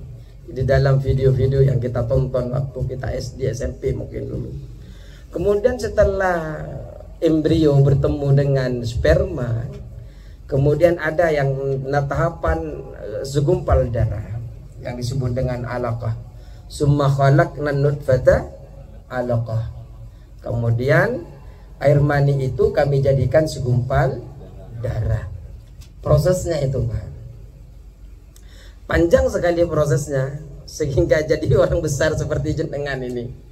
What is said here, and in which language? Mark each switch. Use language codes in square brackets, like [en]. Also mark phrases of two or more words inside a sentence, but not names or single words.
[id] Di dalam video-video yang kita tonton waktu kita SD SMP mungkin dulu. Kemudian setelah embrio bertemu dengan sperma, kemudian ada yang tahapan segumpal darah yang disebut dengan alaqah. [ar] ثم خلقنا النطفة علقة. [id] Kemudian air mani itu kami jadikan segumpal darah. Prosesnya itu Pak, panjang sekali prosesnya, sehingga jadi orang besar seperti jenengan ini.